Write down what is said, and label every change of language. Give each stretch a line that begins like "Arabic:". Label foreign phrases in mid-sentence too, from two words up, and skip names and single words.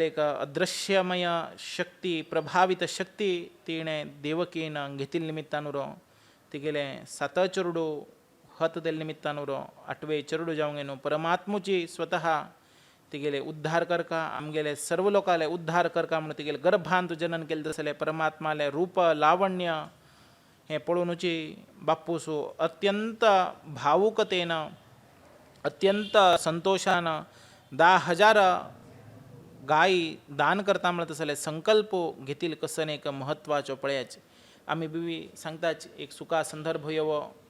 Konkani: एक अदृश्यमय शक्ती प्रभावित शक्ती तिणे देवकीन घेतील निमित्तानुरो तिगेले 7 चरुडू हत देल निमित्तानुरो 8वे चरुडू जावंगेनो परमात्मुची स्वतः तिगेले उद्धार करका आमगेले सर्व लोकाले उद्धार करका म्हणून तिगेले गर्भांत जनन केले तसले परमात्माले रूप लावण्य हे पळूनुची बापूसू अत्यंत भावुकतेनं अत्यंत संतोषानं 10,000 गायी दान करता म्हणत असले संकल्प घेतील कसं एक महत्वाचो पळयाचे आम्ही बिवी सांगताच एक सुका संदर्भ येवो